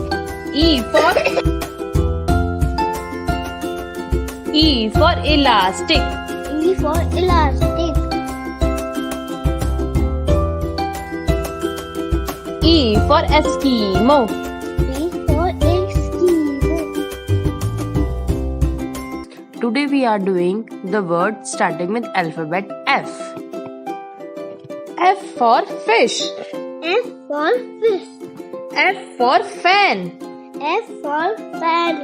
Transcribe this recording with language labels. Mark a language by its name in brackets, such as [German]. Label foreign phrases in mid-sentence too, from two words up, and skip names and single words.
[English] E for E for elastic. E for elastic. E for Eskimo. E for Eskimo. Today we are doing the word starting with alphabet F. F for fish. F for fish. F for fan. F for fan.